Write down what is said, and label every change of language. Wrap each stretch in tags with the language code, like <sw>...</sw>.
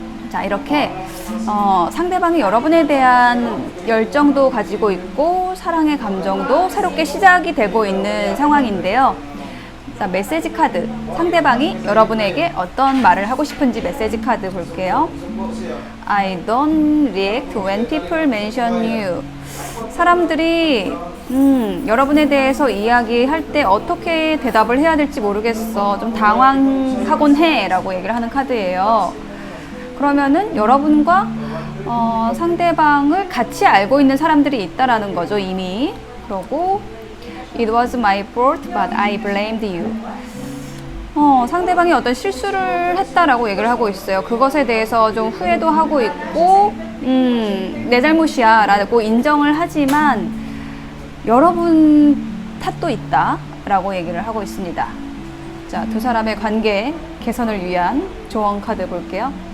<ko>자, 이렇게 상대방이 여러분에 대한 열정도 가지고 있고 사랑의 감정도 새롭게 시작이 되고 있는 상황인데요. 자, 메시지 카드. 상대방이 여러분에게 어떤 말을 하고 싶은지 메시지 카드 볼게요.</ko> <en>I don't react when people mention you.</en> <ko>사람들이 여러분에 대해서 이야기할 때 어떻게 대답을 해야 될지 모르겠어. 좀 당황하곤 해 라고 얘기를 하는 카드예요. 그러면은 여러분과 상대방을 같이 알고 있는 사람들이 있다라는 거죠, 이미. 그러고</ko> <en>It was my fault, but I blamed you.</en> <ko>상대방이 어떤 실수를 했다라고 얘기를 하고 있어요. 그것에 대해서 좀 후회도 하고 있고, 내 잘못이야 라고 인정을 하지만 여러분 탓도 있다 라고 얘기를 하고 있습니다. 자, 두 사람의 관계 개선을 위한 조언 카드 볼게요.</ko>